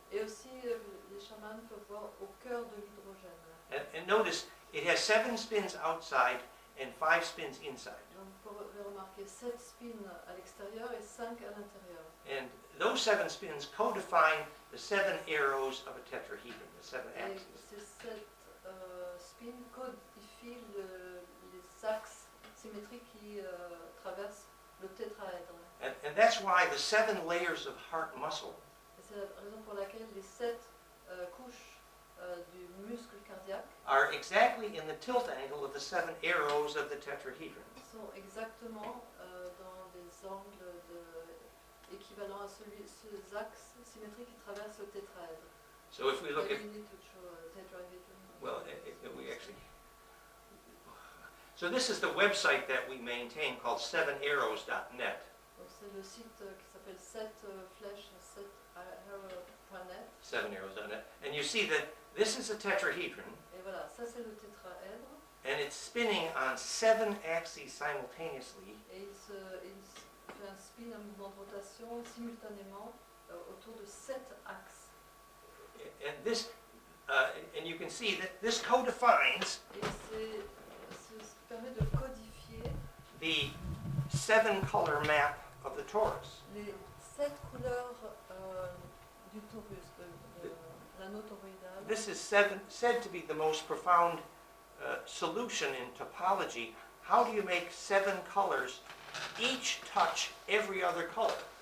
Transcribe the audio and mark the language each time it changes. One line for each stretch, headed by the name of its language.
French: Et aussi les chamans peuvent voir au cœur de l'hydrogène.
English: And notice it has 7 spins outside and 5 spins inside.
French: Donc vous pouvez remarquer 7 spins à l'extérieur et 5 à l'intérieur.
English: And those 7 spins co-define the 7 arrows of a tetrahedron, the 7
French: Et
English: axes.
French: ces 7 spins codifient les axes symétriques qui traversent le tétraèdre.
English: And that's why the 7 layers of heart muscle
French: Et c'est la raison pour laquelle les 7 couches du muscle cardiaque
English: are exactly in the tilt angle of the 7 arrows of the tetrahedron.
French: sont exactement dans des angles équivalents à ces axes symétriques qui traversent le tétraèdre.
English: So if we look at, Maybe you need to show a tetrahedron. well, we actually, so this is the website that we maintain called 7arrows.net.
French: Donc c'est le site qui s'appelle 7 flèches, 7arrow.net.
English: 7arrows.net. And you see that this is a tetrahedron,
French: Et voilà, ça c'est le tétraèdre.
English: and it's spinning on 7 axes simultaneously.
French: Et il fait un spin, un mouvement en rotation simultanément autour de 7 axes.
English: And this, and you can see that this codefines
French: Et ça permet de codifier
English: the 7-color map of the torus.
French: les 7 couleurs du torus, de l'anneau toroïdal.
English: This is said to be the most profound solution in topology. How do you make 7 colors each touch every other color?